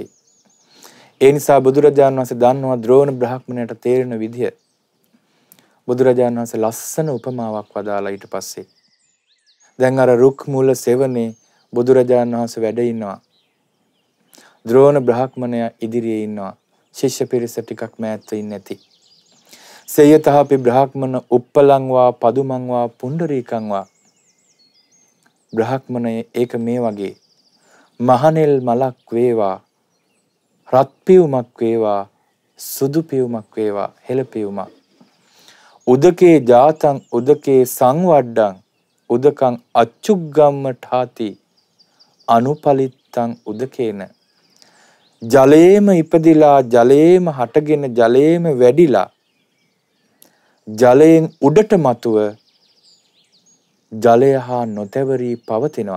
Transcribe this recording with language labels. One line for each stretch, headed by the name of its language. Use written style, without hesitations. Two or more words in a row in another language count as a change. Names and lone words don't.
Sinhala: ඒ නිසා බුදුරජාණන් වහන්සේ දන්නවා ද්‍රෝණ බ්‍රාහ්මණයට තේරෙන විදිය. බුදුරජාණන් වහන්සේ ලස්සන උපමාවක් වදාලා ඊට පස්සේ දැන් අර රුක් මූල සෙවණේ බුදුරජාණන් වහන්සේ වැඩ ඉන්නවා. ද්‍රෝණ බ්‍රාහ්මණයා ඉදිරියේ ඉන්නවා. ශිෂ්‍ය පිරිස ටිකක් මෑත් වෙන්නේ නැති.
Pali: සේයතහපි බ්‍රාහ්මණ උප්පලං වා පදුමං වා පුණ්ඩරීකං වා
Sinhala: බ්‍රාහ්මණය ඒක මේ වගේ මහනෙල් මලක් වේවා රත් පියුමක් වේවා සුදු පියුමක් වේවා හෙළ පියුමක්
Pali: උදකේ ජාතං උදකේ සංවඩ්ඩං උදකං අච්චුග්ගම්ම ඨාති අනුපලිත්තං උදකේන
Sinhala: ජලයේම ඉපදිලා ජලයේම හටගෙන ජලයේම වැඩිලා ජලයෙන් උඩට මතුව ජලය හා නොතැවරී පවතිනවා.